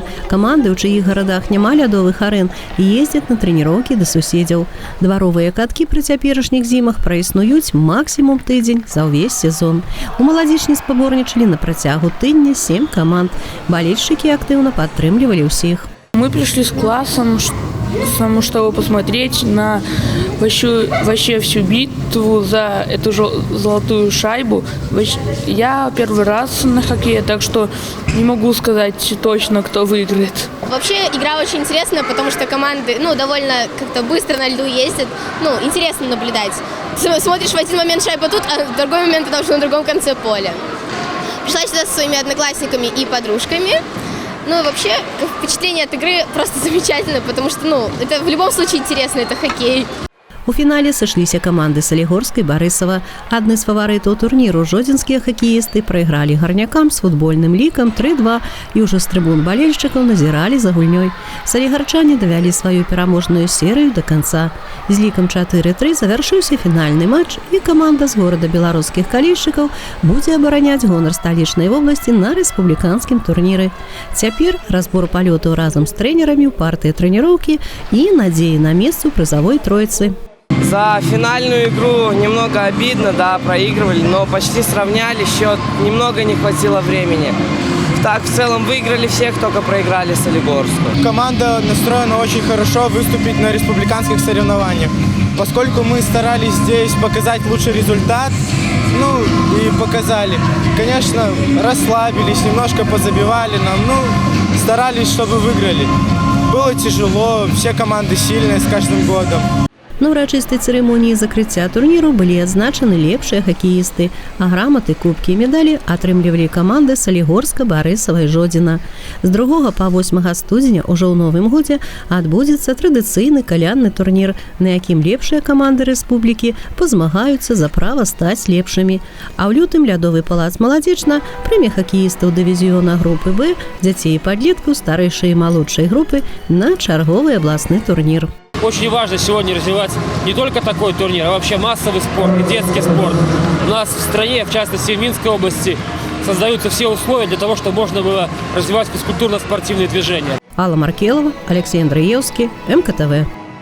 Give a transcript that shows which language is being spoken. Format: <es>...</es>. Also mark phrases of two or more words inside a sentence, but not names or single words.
<be>Каманды, у чыіх гарадах няма лядовых арэн, ездзяць на трэніроўкі да суседзяў. Дваровыя каткі пры цяперашніх зімах праіснуюць максімум тыдзень за ўвесь сезон. У маладзічні спаборнічалі на працягу тыдня 7 каманд. Балельшчыкі актыўна падтрымлівалі ўсіх.</be> <ru>Мы пришли с классом, чтобы посмотреть на вообще всю битву за эту золотую шайбу. Я первый раз на хоккее, так что не могу сказать точно, кто выиграет. Вообще игра очень интересная, потому что команды довольно как-то быстро на льду ездят. Интересно наблюдать. Смотришь, в один момент шайба тут, а в другой момент она уже на другом конце поля. Пришла сюда со своими одноклассниками и подружками. Вообще, впечатление от игры просто замечательно, потому что, это в любом случае интересно, это хоккей.</ru> <be>У фінале сышліся каманды Салігорска і Барысава. Адны з фаварытаў турніру жодзінскія хакеісты прайгралі гарнякам з футбольным лікам 3-2 і ўжо з трыбун балельшчыкаў назіралі за гульнёй. Салігарчане давялі сваю пераможную серыю да канца. З лікам 4-3 завяршыўся фінальны матч, і каманда з горада беларускіх калейшчыкаў будзе абараняць гонар сталічнай вобласці на рэспубліканскім турніры. Цяпер разбор палётаў разам з трэнерамі ў партыі трэніроўкі і надзеі на месца ў прызавой тройцы.</be> <ru>За финальную игру немного обидно, да, проигрывали, но почти сравняли счет, немного не хватило времени. Так, в целом выиграли всех, только проиграли Солигорску. Команда настроена очень хорошо выступить на республиканских соревнованиях. Поскольку мы старались здесь показать лучший результат, и показали. Конечно, расслабились, немножко позабивали нам, старались, чтобы выиграли. Было тяжело, все команды сильные с каждым годом.</ru> <be>На ўрачыстай цырымоніі закрыцця турніру былі адзначаны лепшыя хакеісты, а граматы, кубкі і медалі атрымлівалі каманды Салігорска, Барысава і Жодзіна. З 2 па 8 студзеня ўжо ў новым годзе адбудзецца традыцыйны калянны турнір, на якім лепшыя каманды рэспублікі пазмагаюцца за права стаць лепшымі. А ў лютым лядовы палац «Маладзечна» прыме хакеістаў дывізіёна групы Б, дзяцей і падлеткаў старэйшай і малодшай групы на чарговы абласны турнір.</be> <ru>Очень важно сегодня развивать не только такой турнир, а вообще массовый спорт и детский спорт. У нас в стране, в частности в Минской области, создаются все условия для того, чтобы можно было развивать физкультурно-спортивные движения. Алла Маркелова, Алексей Андреевский, МКТВ.</ru>